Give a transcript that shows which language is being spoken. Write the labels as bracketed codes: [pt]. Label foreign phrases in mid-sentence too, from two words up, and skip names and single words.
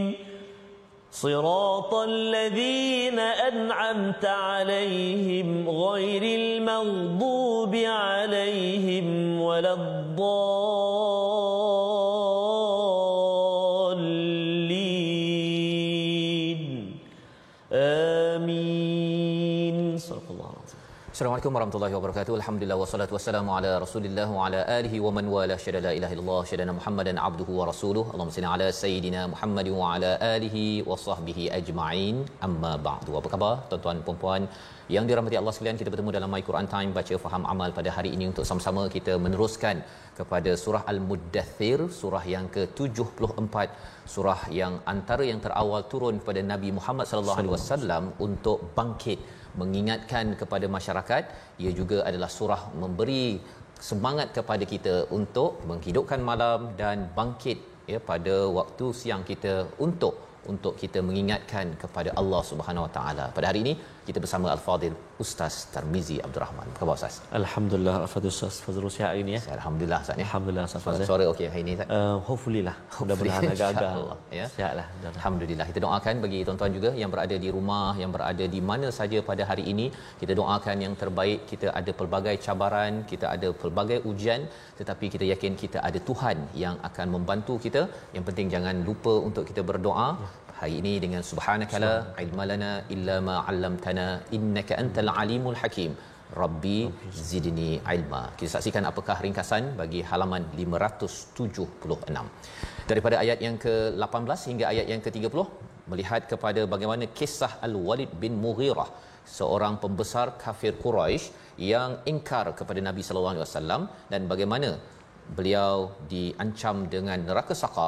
[ar] صراط الذين أنعمت عليهم غير المغضوب عليهم ولا الضالين. Amin. صلى الله عليه وسلم. السلام عليكم ورحمة الله وبركاته الحمد لله والصلاة والسلام على رسول الله وعلى آله ومن والاه. أشهد لا إله إلا الله أشهد محمدا عبده ورسوله. اللهم صل على سيدنا محمد وعلى آله وصحبه أجمعين. أما بعد. [ms] Apa khabar tuan-tuan dan puan-puan yang dirahmati Allah sekalian? Kita bertemu dalam My Quran Time baca faham amal pada hari ini untuk sama-sama kita meneruskan kepada surah Al-Muddathir, surah yang ke-74, surah yang antara yang terawal turun pada Nabi Muhammad [ar] صلى الله عليه وسلم [ms] untuk bangkit mengingatkan kepada masyarakat. Ia juga adalah surah memberi semangat kepada kita untuk menghidupkan malam dan bangkit ya pada waktu siang kita untuk kita mengingatkan kepada Allah [ar] سبحانه وتعالى. [ms] Pada hari ini kita bersama Al-Fadil Ustaz Tarmizi Abdul Rahman. Apa khabar Ustaz? Alhamdulillah, Al-Fadil Ustaz Fazrul sihat hari ini ya. Alhamdulillah Ustaz ya. Alhamdulillah Ustaz Fazrul. Suara okey hari ini Ustaz. Hopefully lah. Mudah-mudahan agak-agak ya. Sihatlah. Alhamdulillah. Kita doakan bagi tuan-tuan juga yang berada di rumah, yang berada di mana saja pada hari ini. Kita doakan yang terbaik. Kita ada pelbagai cabaran, kita ada pelbagai ujian, tetapi kita yakin kita ada Tuhan yang akan membantu kita. Yang penting jangan lupa untuk kita berdoa. Hari ini dengan [ar] سبحانك لا علم لنا إلا ما علمتنا إنك أنت العليم الحكيم. رب زدني علما. [ms] Kita saksikan apakah ringkasan bagi halaman 576. Daripada ayat yang ke-18 hingga ayat yang ke-30 melihat kepada bagaimana kisah Al-Walid bin Mughirah, seorang pembesar kafir Quraisy yang ingkar kepada Nabi [ar] صلى الله عليه وسلم [ms] dan bagaimana beliau diancam dengan neraka sakar.